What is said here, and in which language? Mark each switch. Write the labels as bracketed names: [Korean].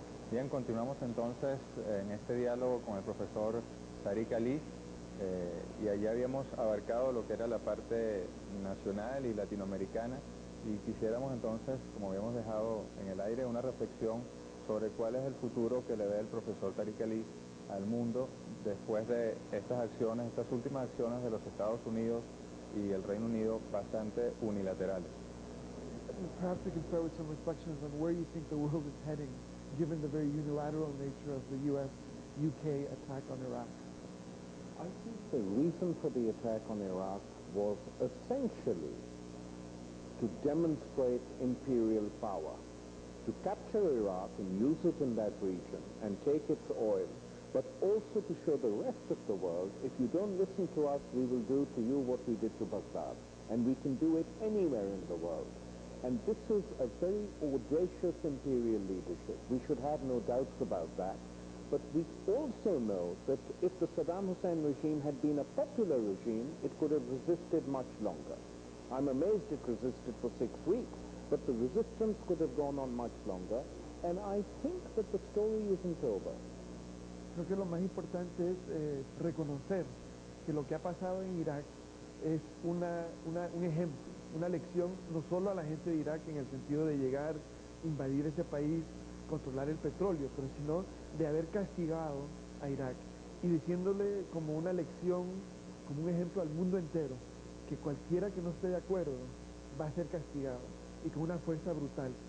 [Spanish] Bien, continuamos entonces en este diálogo con el profesor Tariq Ali, y allá habíamos abarcado lo que era la parte nacional y latinoamericana, y quisiéramos entonces, como habíamos dejado en el aire, una reflexión sobre cuál es el futuro que le ve el profesor Tariq Ali al mundo después de estas acciones, estas últimas acciones de los Estados Unidos y el Reino Unido bastante unilaterales. [English] Perhaps we can start with some reflections on where you think the world is heading, given the very unilateral nature of the U.S.-UK attack on Iraq. I think the reason for the attack on Iraq was essentially to demonstrate imperial power, to capture Iraq and use it in that region and take its oil, but also to show the rest of the world, if you don't listen to us, we will do to you what we did to Baghdad, and we can do it anywhere in the world. And this is a very audacious imperial leadership. We should have no doubts about that. But we also know that if the Saddam Hussein regime had been a popular regime, it could have resisted much longer. I'm amazed it resisted for 6 weeks, but the resistance could have gone on much longer, and I think that the story isn't over. [Spanish] Creo que lo más importante es reconocer que lo que ha pasado en Irak es un ejemplo, una lección no solo a la gente de Irak en el sentido de llegar, invadir ese país, controlar el petróleo, pero sino de haber castigado a Irak y diciéndole como una lección, como un ejemplo al mundo entero, que cualquiera que no esté de acuerdo va a ser castigado y con una fuerza brutal.